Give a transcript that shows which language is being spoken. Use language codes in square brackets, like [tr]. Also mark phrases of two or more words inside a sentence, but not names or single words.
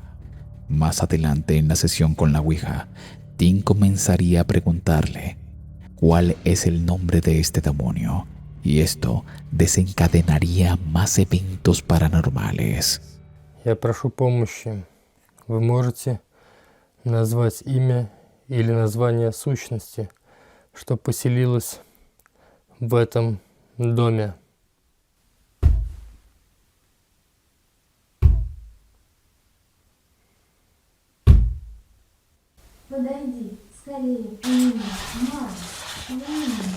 [es] Más adelante en la sesión con la Ouija, Tim comenzaría a preguntarle cuál es el nombre de este demonio, y esto desencadenaría más eventos paranormales. [ru] Я прошу помощи. Вы можете назвать имя или название сущности, что поселилась в этом доме? Подойди, скорее, к нему, Марс, к нему.